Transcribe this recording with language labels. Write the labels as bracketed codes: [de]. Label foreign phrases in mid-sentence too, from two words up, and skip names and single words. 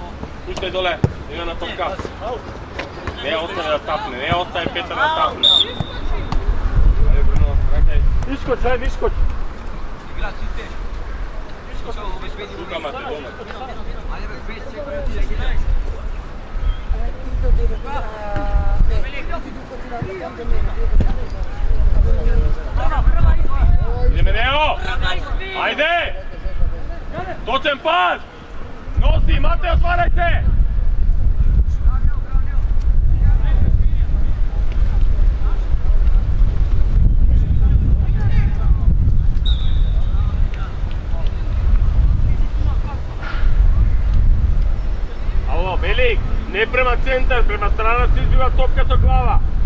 [mk] Уште доле, игра на топка. Неа остане да тапне, неа остае Петар да тапне. Ајде, Бруно, ракај. Искоч, ајде, искоч. Игра, сите. Тука, Матеј, дома. Ајде, бе, 5 секунди. Ideme, Neo! Ajde! Točen pas! Nosi, Matej, otvaraj se! Alo, Belik, ne prema centar, prema strana se izbiva topka sa glava.